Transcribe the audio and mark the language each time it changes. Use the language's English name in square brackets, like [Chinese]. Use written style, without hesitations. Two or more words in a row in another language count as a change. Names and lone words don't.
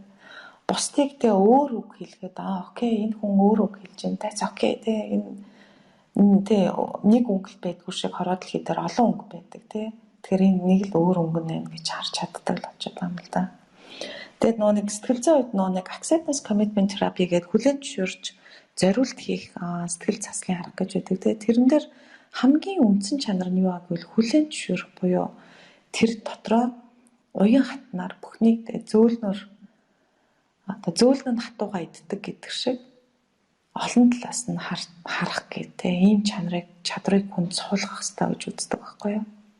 [Mongolian] Бусдыг тэ өөр үг хэлгээд окей энэ хүн өөр үг хэлж байна. [English] That's okay [Mongolian] тэ энэ тэ нэг өнгө байдгүй шиг хороод л хийдэр олон өнгө байдаг тэ. Тэгэхээр энэ нэг л өөр өнгө нэ гэж харж чаддаг л очиж байгаа юм л да. Тэгэд нэг сэтгэл зүйн хувьд нэг [English] acceptance commitment therapy [Mongolian] гэдэг хүлээн зөвшөөрч зориулт хийх сэтгэл заслын арга гэж байдаг тэ. Тэрэн дээр хамгийн үндсэн чанар нь юу аа гэвэл хүлээн зөвшөөрөх буюу тэр дотроо уян хатнаар бүхнийг зөөлнөр зөөлнөнд хатууга иддэг гэдэг шиг олон талаас нь харах гэдэг ийм чадрыг хүнд суулгах хэрэгтэй гэж үздэг байхгүй юу?